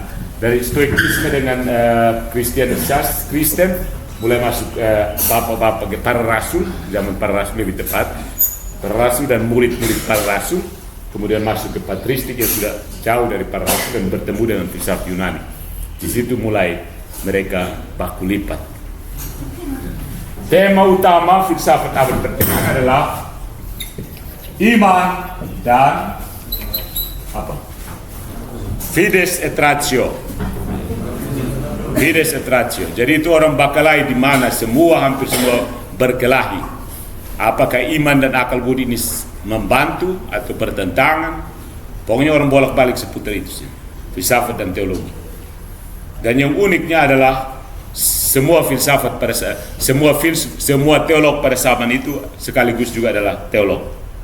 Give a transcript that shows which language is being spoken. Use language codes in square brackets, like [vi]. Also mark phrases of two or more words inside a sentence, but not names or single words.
[id] Dari Stoikisme dengan Kristen mulai masuk bapak-bapak para rasul, zaman para rasul lebih tepat, para rasul dan murid-murid para rasul, kemudian masuk ke patristik yang sudah jauh dari para rasul dan bertemu dengan filsafat Yunani. Di situ mulai mereka baku lipat. Tema utama filsafat abad pertengahan adalah iman dan [la] fides et ratio. Fides et ratio. [id] Jadi itu orang berkelahi di mana hampir semua berkelahi. Apakah iman dan akal budi ini membantu atau bertentangan? Pokoknya orang bolak-balik seputar itu sih. Filsafat dan teologi. Dan yang uniknya adalah semua filsafat semua teolog pada zaman itu sekaligus juga adalah teolog.